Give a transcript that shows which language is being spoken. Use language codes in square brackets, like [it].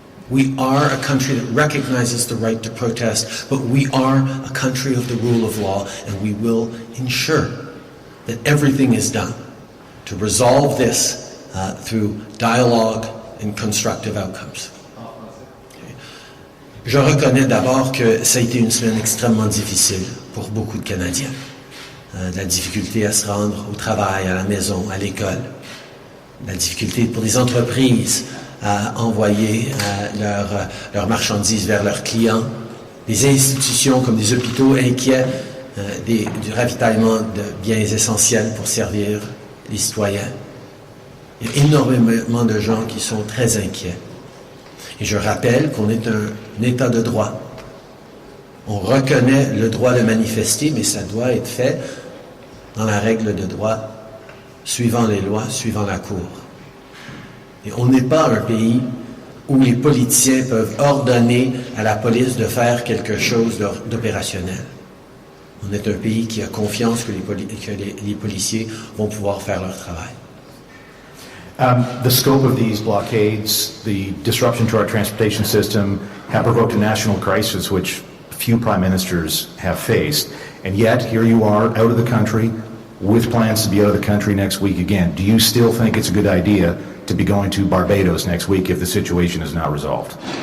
[en] We are a country that recognizes the right to protest, but we are a country of the rule of law, and we will ensure that everything is done to resolve this through dialogue and constructive outcomes. [fr] Je reconnais d'abord que ça a été une semaine extrêmement difficile pour beaucoup de Canadiens. De la difficulté à se rendre au travail, à la maison, à l'école. La difficulté pour les entreprises à envoyer leurs marchandises vers leurs clients. Des institutions comme des hôpitaux inquiets du ravitaillement de biens essentiels pour servir les citoyens. Il y a énormément de gens qui sont très inquiets. Et je rappelle qu'on est un État de droit. On reconnaît le droit de manifester, mais ça doit être fait dans la règle de droit, suivant les lois, suivant la Cour. Et on n'est pas un pays où les politiciens peuvent ordonner à la police de faire quelque chose d'opérationnel. On est un pays qui a confiance que les policiers vont pouvoir faire leur travail. [en] The scope of these blockades, the disruption to our transportation system, have provoked a national crisis which few prime ministers have faced. And yet, here you are, out of the country, with plans to be out of the country next week again. Do you still think it's a good idea to be going to Barbados next week if the situation is not resolved?